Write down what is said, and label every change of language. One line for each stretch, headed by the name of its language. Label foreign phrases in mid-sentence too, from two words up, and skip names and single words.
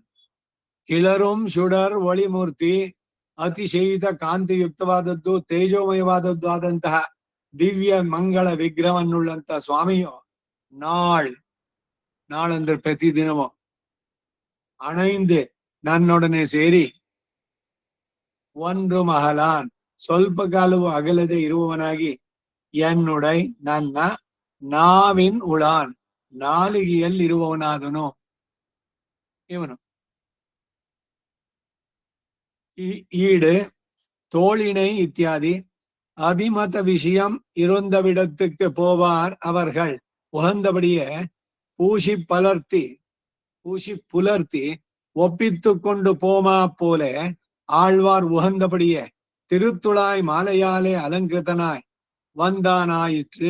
Tamil: கிளரும் சுடர் ஒளிமூர்த்தி,
Kannada: ಅತಿಶಯಿತ ಕಾಂತಿಯುಕ್ತವಾದದ್ದು ತೇಜೋಮಯವಾದದ್ದು ಆದಂತಹ ದಿವ್ಯ ಮಂಗಳ ವಿಗ್ರಹವನ್ನುಳ್ಳಂತ ಸ್ವಾಮಿಯು ನಾಳಂದ್ರೆ ಪ್ರತಿದಿನವೂ ಅಣೈಂದೆ ನನ್ನೊಡನೆ ಸೇರಿ ಒಂದು ಮಹಲಾನ್ ಸ್ವಲ್ಪ ಕಾಲವು ಅಗಲದೆ ಇರುವವನಾಗಿ ಎನ್ನುಡೈ ನನ್ನ
Tamil: நாவின் உளான்
Kannada: ನಾಲಿಗೆಯಲ್ಲಿರುವವನಾದನು ಇವನು.
Tamil: ஈடு தோழினை இத்தியாதி அபிமத விஷயம் இருந்தவிடத்துக்கு போவார் அவர்கள் உகந்தபடியே பூசி புலர்த்தி ஒப்பித்து கொண்டு போமா போலே ஆழ்வார் உகந்தபடியே திருத்துழாய் மாலையாலே அலங்கிருத்தனாய் வந்தானாயிற்று.